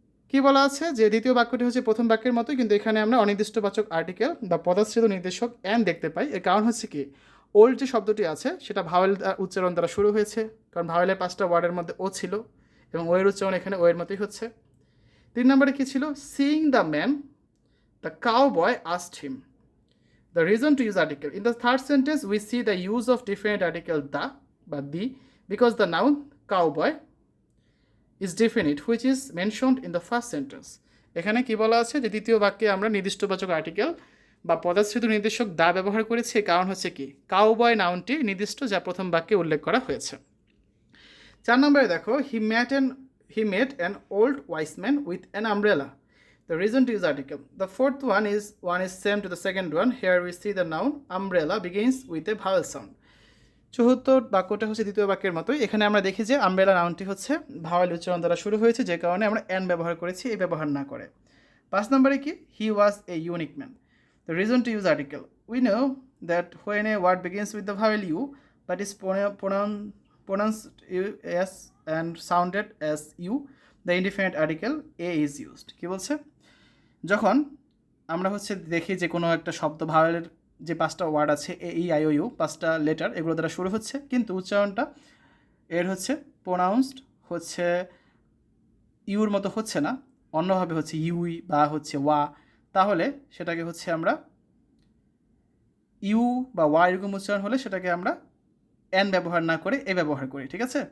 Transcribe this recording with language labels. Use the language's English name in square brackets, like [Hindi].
[Bangla] কী বলা আছে, যে দ্বিতীয় বাক্যটি হচ্ছে প্রথম বাক্যের মতোই, কিন্তু এখানে আমরা অনির্দিষ্টবাচক আর্টিকেল বা পদাশ্রিত নির্দেশক অ্যান দেখতে পাই। এর কারণ হচ্ছে কি, ওল্ড যে শব্দটি আছে সেটা ভাওয়েল উচ্চারণ দ্বারা শুরু হয়েছে, কারণ ভাওয়েলের 5টা ওয়ার্ডের মধ্যে ও ছিল এবং ওয়ের উচ্চারণ এখানে ওয়ের মতোই হচ্ছে। 3 নম্বরে কী ছিল, [English] Seeing the man the cowboy asked him the reason to use article. In the third sentence, we see the use of different article the বা the because the noun cowboy is definite which is mentioned in the first sentence. [Bangla] এখানে কি বলা আছে, যে দ্বিতীয় বাক্যে আমরা নির্দিষ্টবাচক article বা পদাশ্রিত নির্দেশক দা ব্যবহার করেছি। কারণ হচ্ছে কি, কাউবয় নাউনটি নির্দিষ্ট যা প্রথম বাক্যে উল্লেখ করা হয়েছে। 4 নম্বরে দেখো, [English] he met an old wise man with an umbrella. The reason to use article. The fourth one is same to the second one. Here we see the noun umbrella begins with a vowel sound. [Bangla] চতুর্থ বাক্যটা হচ্ছে দ্বিতীয় বাক্যের মতোই। এখানে আমরা দেখি যে আমব্রেলা নাউনটি হচ্ছে ভাওয়েল উচ্চারণ দ্বারা শুরু হয়েছে, যে কারণে আমরা অ্যান ব্যবহার করেছি, এই ব্যবহার না করে। 5 নম্বরে কি, [English] He was a unique man. The reason to use article. We know that when a word begins with the vowel u but is pronounced as and sounded as u, the indefinite article a is used. [Bangla] কি বলছে, যখন আমরা হচ্ছে দেখি যে কোনো একটা শব্দ ভাওয়েলের যে 5টা ওয়ার্ড আছে এ ই আই ও ইউ, 5টা লেটার, এগুলো দ্বারা শুরু হচ্ছে, কিন্তু উচ্চারণটা এর হচ্ছে প্রোনাউন্সড হচ্ছে ইউর মতো হচ্ছে না, অন্যভাবে হচ্ছে ইউই বা হচ্ছে ওয়া, তাহলে সেটাকে হচ্ছে আমরা ইউ বা ওয়া এরকম উচ্চারণ হলে সেটাকে আমরা অ্যান ব্যবহার না করে এ ব্যবহার করি, ঠিক আছে।